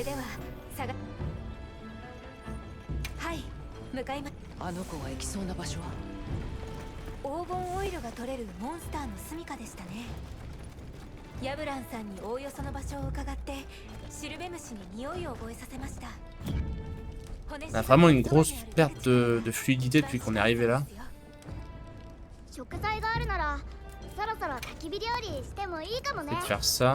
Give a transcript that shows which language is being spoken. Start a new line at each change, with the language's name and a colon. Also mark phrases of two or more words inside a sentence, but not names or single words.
Japanese: れでははい、向かいま。あの子が行きそうな場所は？黄金オイルが取れるモンスターの住処でしたね。ヤブランさんにおおよその場所を伺ってシルベムシに匂いを覚えさせました。
French: On a vraiment une grosse perte de fluidité depuis qu'on est arrivé là.
Japanese: 食材があるならそろそろ焚き火料理してもいいかもね。
French: Je vais te faire ça.